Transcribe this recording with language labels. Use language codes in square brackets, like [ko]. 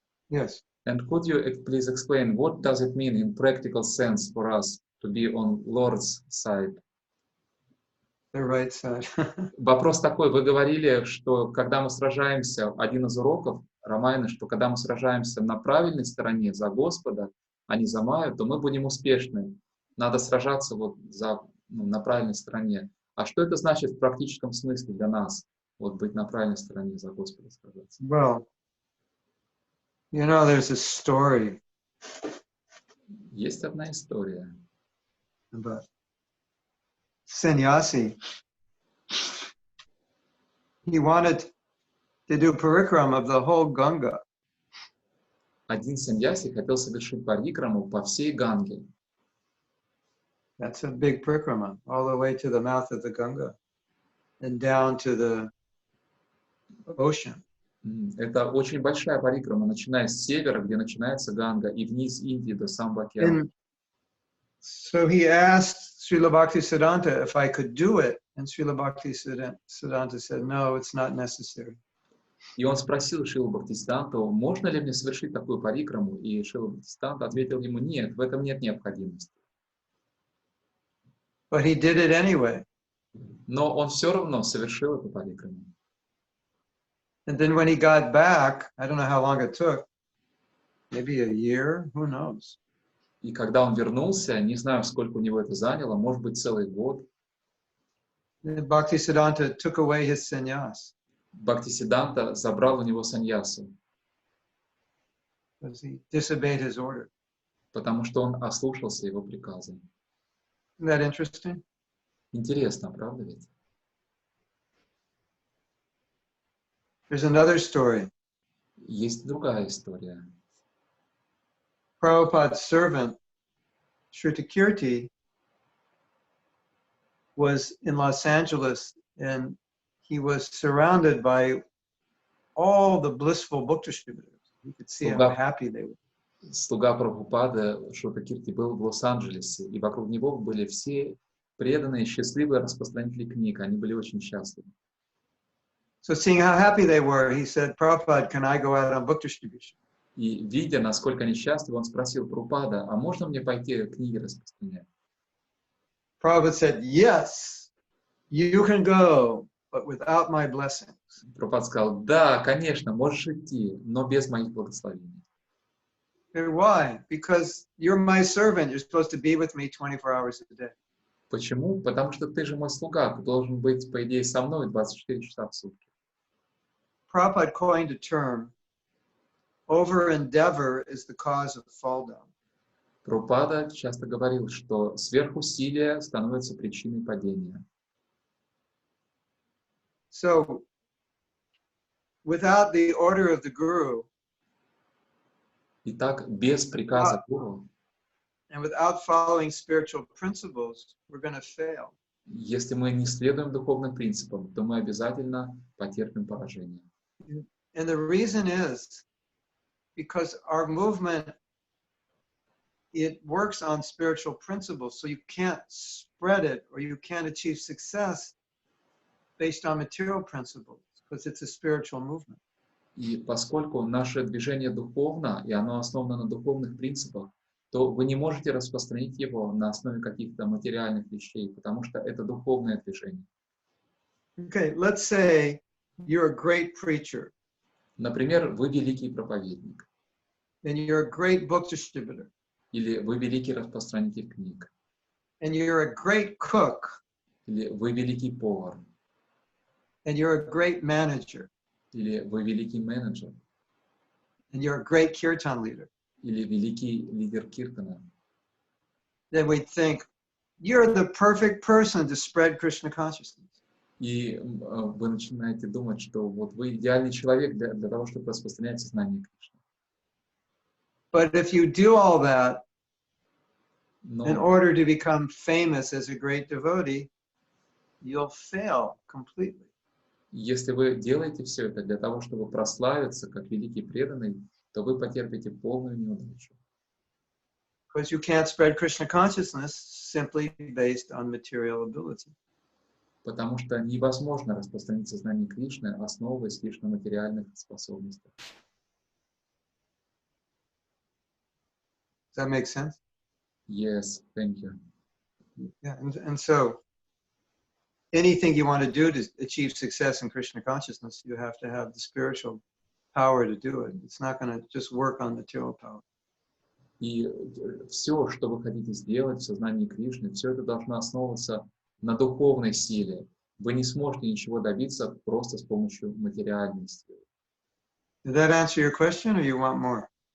[en] Yes. And could you please explain what does it mean in practical sense for us to be on Lord's side? The right side. [ru] Вопрос такой, вы говорили, что когда мы сражаемся, один из уроков Рамайны, что когда мы сражаемся на правильной стороне за Господа, а не за Майю, то мы будем успешны. Надо сражаться вот на правильной стороне. А что это значит в практическом смысле для нас? Вот быть на правильной стороне за Господа сражаться. [en] Well, you know, there's a story [ru] Есть одна история. [en] about sannyasi. He wanted to do parikram of the whole Ganga. [ru] Один саньяси хотел совершить парикраму по всей Ганге. [en] That's a big parikrama, all the way to the mouth of the Ganga and down to the ocean. [ru] Это очень большая парикрама, начиная с севера, где начинается Ганга, и вниз Индии до самого океана. [en] And so he asked Srila Bhaktisiddhanta if I could do it, and Srila Bhaktisiddhanta said, no, it's not necessary. [ru] И он спросил Шрилу Бхактисиддханту, можно ли мне совершить такую парикраму? И Шрила Бхактисиддханта ответил ему, нет, в этом нет необходимости. [en] But he did it anyway. [ru] Но он все равно совершил эту парикраму. [en] And then when he got back, I don't know how long it took, maybe a year, who knows? [ru] И когда он вернулся, не знаю, сколько у него это заняло, может быть, целый год, [en] Bhaktisiddhanta took away his sannyas [ru] Бхактисиддханта забрал у него саньясу, [en] because he disobeyed his order. [ru] потому что он ослушался его приказа. [en] Isn't that interesting? [ru] Интересно, правда ведь? [en] There's another story. [ru] Есть другая история. [en] Prabhupada's servant, Shrutakirti, was in Los Angeles, and he was surrounded by all the blissful book distributors. You could see how happy they were. [ru] Слуга Прабхупады Шрутакирти был в Лос-Анджелесе, и вокруг него были все преданные, счастливые распространители книг. Они были очень счастливы. [en] So seeing how happy they were, he said, Prabhupada, can I go out on book distribution? [ru] И видя, насколько они счастливы, он спросил Прабхупада, а можно мне пойти книги распространять? [en] Prabhupada said, yes, you can go, but without my blessings. [ru] Прабхупада сказал, да, конечно, можешь идти, но без моих благословений. [en] Why? Because you're my servant. You're supposed to be with me 24 hours a day. [ru] Почему? Потому что ты же мой слуга, ты должен быть, по идее, со мной 24 часа в сутки. [en] Prabhupada coined a term, over endeavor is the cause of fall down. [ru] Прабхупада часто говорил, что сверхусилие становится причиной падения. [en] So, without the order of the guru, [ru] Итак, без приказа гуру, [en] and without following spiritual principles, we're going to fail. [ru] если мы не следуем духовным принципам, то мы обязательно потерпим поражение. [en] And the reason is because our movement, it works on spiritual principles, so you can't spread it or you can't achieve success based on material principles, because it's a spiritual movement. [ru] И поскольку наше движение духовно, и оно основано на духовных принципах, то вы не можете распространить его на основе каких-то материальных вещей, потому что это духовное движение. [en] Okay, let's say you're a great preacher. [ru] Например, вы великий проповедник, [en] And you're a great book distributor. [ru] или вы великий распространитель книг, [en] And you're a great cook. [ru] или вы великий повар, [en] And you're a great manager. [ru] или вы великий менеджер, [en] And you're a great kirtan leader. [ru] или великий лидер киртана. [en] Then we think, you're the perfect person to spread Krishna consciousness. [ru] И вы начинаете думать, что вот вы идеальный человек для того, чтобы распространять сознание Кришны. [en] But if you do all that in order to become famous as a great devotee, you'll fail completely. [ru] если вы делаете все это для того, чтобы прославиться как великий преданный, то вы потерпите полную неудачу. [en] Because you can't spread Krishna consciousness simply based on material ability. [ru] Потому что невозможно распространить сознание Кришны, основываясь лишь на материальных способностях. [en] Does that make sense? Yes, thank you. Yeah, and so anything you want to do to achieve success in Krishna consciousness, you have to have the spiritual power to do it. It's not going to just work on material power. [ru] И все, что вы хотите сделать в сознании Кришны, все это должно основываться на духовной силе. Вы не сможете ничего добиться просто с помощью материальной силы. [en] Did that answer your question, or you want more?